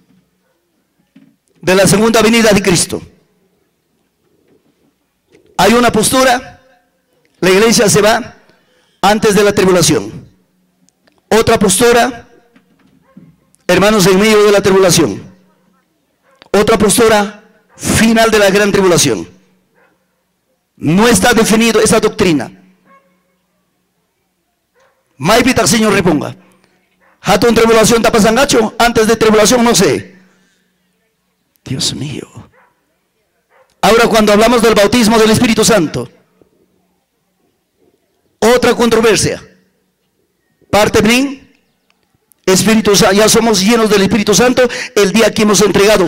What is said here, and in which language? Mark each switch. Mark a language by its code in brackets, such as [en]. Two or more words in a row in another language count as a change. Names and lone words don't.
[es] de la segunda venida de Cristo. Hay una postura: la iglesia se va antes de la tribulación. Otra postura: hermanos, en medio de la tribulación. Otra postura: final de la gran tribulación. No está definido esa doctrina. Maipita, Señor, reponga. [qu] Hatun tribulación tapasangacho, [es] antes de tribulación no sé. Dios mío. Ahora, cuando hablamos del bautismo del Espíritu Santo, otra controversia. Parte Brin, Espíritu Santo, ya somos llenos del Espíritu Santo el día que hemos entregado.